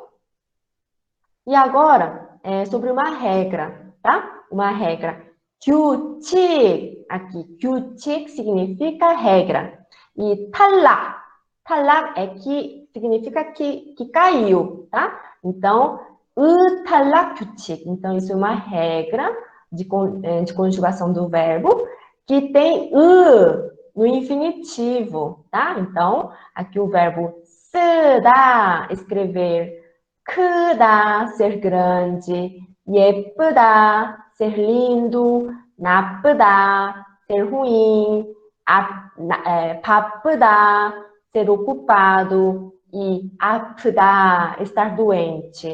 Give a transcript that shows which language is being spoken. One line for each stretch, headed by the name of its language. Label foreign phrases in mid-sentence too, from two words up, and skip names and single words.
Portuguese: E agora, sobre uma regra, tá? Uma regra. 규칙, aqui, 규칙 significa regra. E 탈락, 탈락 é que significa que caiu, tá? Então,
Korean: 탈락 규칙.
Portuguese: Então, isso é uma regra de conjugação do verbo que tem no infinitivo, tá? Então, aqui o verbo 쓰다, escrever, 크다, ser grande, 예쁘다, ser lindo, 나쁘다, ser ruim, 바쁘다, ser ocupado, e 아프다, estar doente.